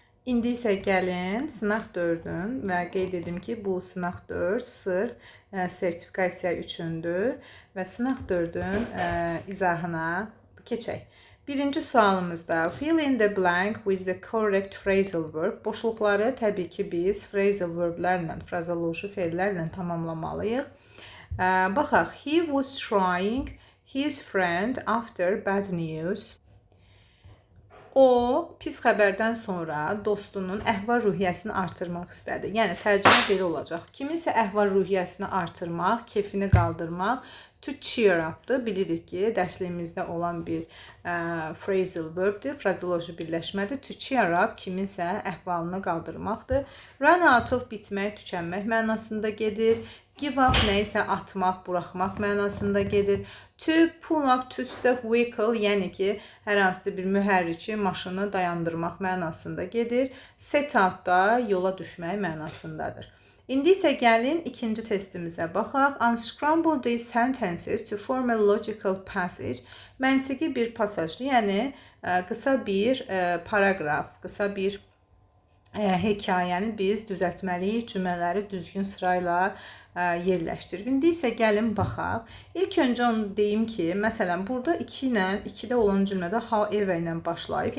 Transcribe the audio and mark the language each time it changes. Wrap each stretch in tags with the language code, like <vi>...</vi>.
<az>İndi isə gəlin sınaq 4-ün və qeyd edim ki, bu sınaq 4 sırf sertifikasiya üçündür və sınaq 4-ün izahına keçək. Birinci sualımızda</az> <en>fill in the blank with the correct phrasal verb.</en> <az>Boşluqları təbii ki biz phrasal verblərlə, frazoloji fellərlə tamamlamalıyıq. Baxaq,</az> <en>he was trying his friend after bad news.</en> <az>O, pis xəbərdən sonra dostunun əhval-ruhiyyəsini artırmaq istədi. Yəni, tərcümə belə olacaq. Kiminsə əhval-ruhiyyəsini artırmaq, keyfini qaldırmaq, to cheer up-dır. Bilirik ki, dərsliyimizdə olan bir phrasal verb-dir, frazoloji birləşmədir. To cheer up, kiminsə əhvalını qaldırmaqdır. Run out of, bitmək, tükənmək mənasında gedir. Give up, nəyisə atmaq, buraxmaq mənasında gedir. To pull up,</az> <en>to stop vehicle,</en> <az>yəni ki, hər hansı bir mühərriki maşını dayandırmaq mənasında gedir. Set out da yola düşmək mənasındadır. İndi isə gəlin ikinci testimizə baxaq.</az> <en>Unscramble these sentences to form a logical passage.</en> <az>Məntiqi bir pasajlı, yəni qısa bir paraqraf, qısa bir hekayəni biz düzəltməliyik, cümlələri düzgün sırayla yerləşdirib. İndi isə gəlin baxaq. İlk öncə onu deyim ki, məsələn, burada 2-də olan cümlədə however ilə başlayıb.</az>